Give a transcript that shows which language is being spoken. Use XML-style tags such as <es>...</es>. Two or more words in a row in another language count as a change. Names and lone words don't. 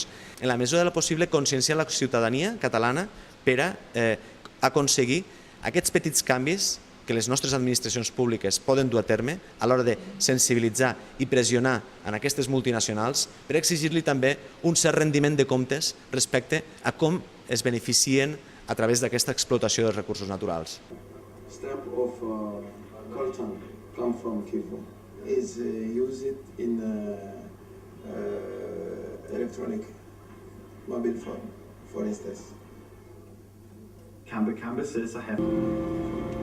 <ca>En la mesura del possible, conscienciar la ciutadania catalana per a aconseguir aquests petits canvis que les nostres administracions públiques poden dur a terme a l'hora de sensibilitzar i pressionar en aquestes multinacionals per exigir-li també un cert rendiment de comptes respecte a com es beneficien a través d'aquesta explotació dels recursos naturals.</ca> <en>Stamp of coltan come from Kivu is used in electronic mobile phone, for instance. Kambe says I have</en>